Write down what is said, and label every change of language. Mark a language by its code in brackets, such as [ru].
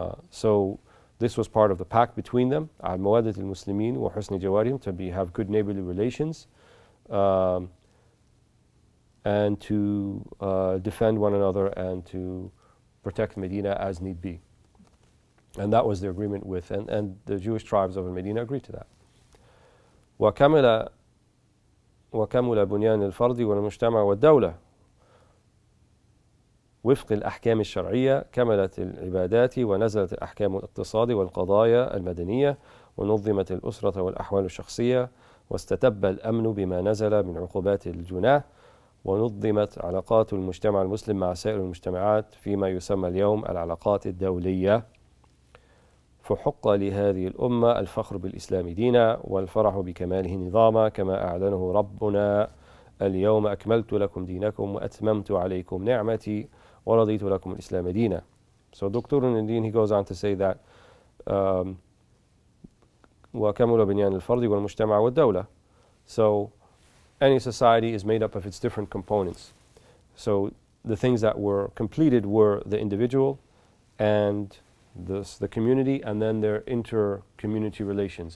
[en] So this was part of the pact between them, [ar] al-mawaddat al-muslimin wa husni jawarihim, [en] to have good neighborly relations, and to defend one another and to protect Medina as need be. And that was their agreement with, and the Jewish tribes of Medina agreed to that. [ar] وكمل بنيان الفرد والمجتمع والدولة وفق الأحكام الشرعية. كملت العبادات ونزلت الأحكام الاقتصاد والقضايا المدنية ونظمت الأسرة والأحوال الشخصية واستتب الأمن بما نزل من عقوبات الجناه ونظمت علاقات المجتمع المسلم مع سائر المجتمعات فيما يسمى اليوم العلاقات الدولية. فحق لهذه الأمة الفخر بالإسلام دينا والفرح بكماله نظاما كما أعلنه ربنا اليوم أكملت لكم دينكم وأتممت عليكم نعمتي ورضيت لكم الإسلام دينا. [en] So Dr. Nindin, he goes on to say that [ar] وكمل بنيان الفرد والمجتمع والدولة. [en] So any society is made up of its different components. So the things that were completed were the individual and the community, and then their inter-community relations.